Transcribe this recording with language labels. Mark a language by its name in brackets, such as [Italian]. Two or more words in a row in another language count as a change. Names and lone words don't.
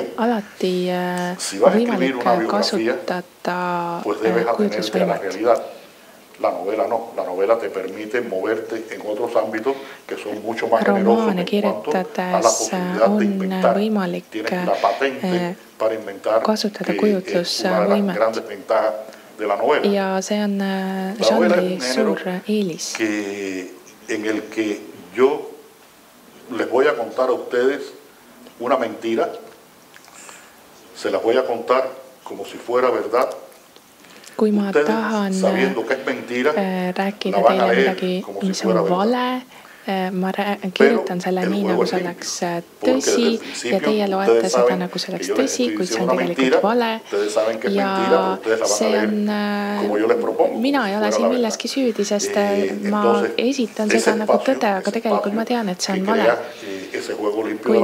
[Spanish] Si vas a escribir una biografía, pues debes atenerte a la realidad. La novela no. La novela te permite moverte en otros ámbitos que son mucho más generosos en cuanto a la posibilidad de inventar. Tienes la patente para inventar, que es una de las grandes ventajas de la novela. [Estonian] Ja see on žanri suur eelis. [Spanish] En el que yo les voy a contar a ustedes una mentira, se las voy a contar como si fuera verdad. [Estonian] Kui ma tahan rääkida teile midagi, mis on vale, ma kirjutan selle nii, nagu see oleks tõsi ja teie loete seda, nagu see oleks tõsi, kuid see on tegelikult vale. Ja see on, mina ei ole siin milleski süüdi, sest ma esitan seda nagu tõde, aga tegelikult ma tean, et see on vale.